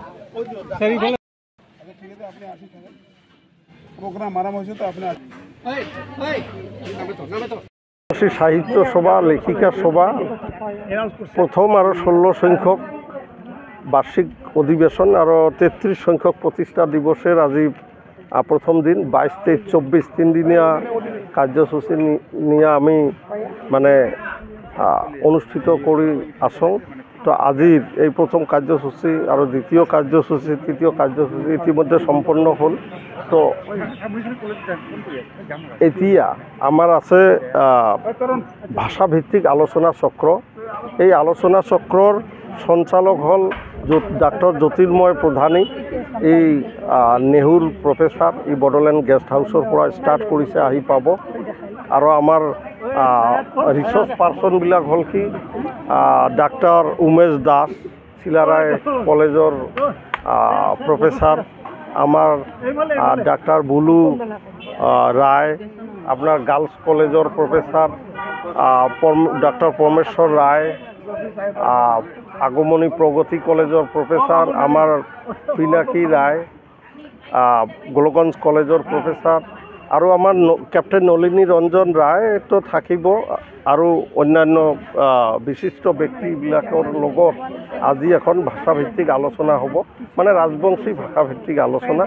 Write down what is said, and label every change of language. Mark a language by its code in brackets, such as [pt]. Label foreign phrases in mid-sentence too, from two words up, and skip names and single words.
[rkt] সাহিত্য সভা লেখিকা সভা প্রথম আর 16 সংখ্যক বার্ষিক অধিবেশন আর 33 সংখ্যক প্রতিষ্ঠা দিবসের আজি প্রথম দিন 22, 23, 24 তিনদিনীয়া কার্যসূচী নিয়ে আমি মানে অনুষ্ঠিত করি আসং। তো আজির এই প্রথম কার্যসূচী আর দ্বিতীয় কার্যসূচী তৃতীয় কার্যসূচী ইতিমধ্যে সম্পন্ন হল। তো এতিয়া আমার আছে ভাষাভিত্তিক আলোচনা চক্র। এই আলোচনা চক্রর সঞ্চালক হল ডাক্তার জ্যোতির্ময় প্রধানী, এই নেহুর প্রফেসর, [as] এই বড়োলেণ্ড গেস্ট হাউসৰ পৰা ষ্টাৰ্ট কৰিছে, আহি পাব। আৰু আমাৰ ৰিচাৰ্চ পাৰ্চনবিলাক হ'ল কি ডাক্তার উমেশ দাস, চিলারায় কলেজৰ প্রফেসর, আমার ডাক্তার বুলু রায়, আপনার গার্লস কলেজৰ প্রফেসর ডাক্তার পরমেশ্বর রায়, আগমনী প্রগতি কলেজৰ প্রফেসর আমার পিনাকি রায়, গোলগঞ্জ কলেজৰ প্রফেসর, আৰু আমাৰ ক্যাপ্টেন নলিনী ৰঞ্জন ৰায় তো থাকিব, আৰু অন্যান্য বিশিষ্ট ব্যক্তিবিলাকৰ লগত আজি এখন ভাষাভিত্তিক আলোচনা হ'ব, মানে ৰাজবংশী ভাষাভিত্তিক আলোচনা।